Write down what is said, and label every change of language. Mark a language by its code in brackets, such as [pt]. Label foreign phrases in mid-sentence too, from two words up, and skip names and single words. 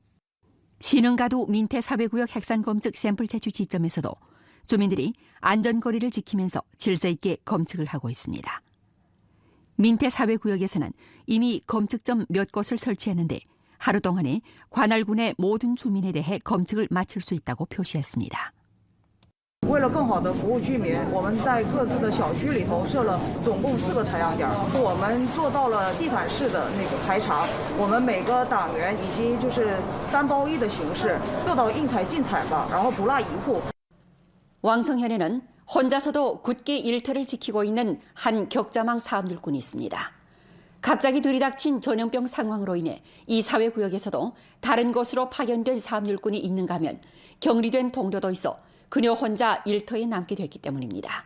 [ko] 신흥가도 민태 사회구역 핵산 검측 샘플 채취 지점에서도 주민들이 안전거리를 지키면서 질서 있게 검측을 하고 있습니다. 민태 사회구역에서는 이미 검측점 몇 곳을 설치했는데 하루 동안에 관할군의 모든 주민에 대해 검측을 마칠 수 있다고 표시했습니다. [zh] 为了更好的服务居民，我们在各自的小区里头设了总共4个采样点，我们做到了地毯式的那个排查，我们每个党员以及就是3包1的形式做到应采尽采吧，然后不落一户。 [ko] 왕청현에는 혼자서도 굳게 일터를 지키고 있는 한 격자망 사업일꾼이 있습니다. 갑자기 들이닥친 전염병 상황으로 인해 이 사회구역에서도 다른 곳으로 파견된 사업일꾼이 있는가 하면 격리된 동료도 있어 그녀 혼자 일터에 남게 됐기 때문입니다.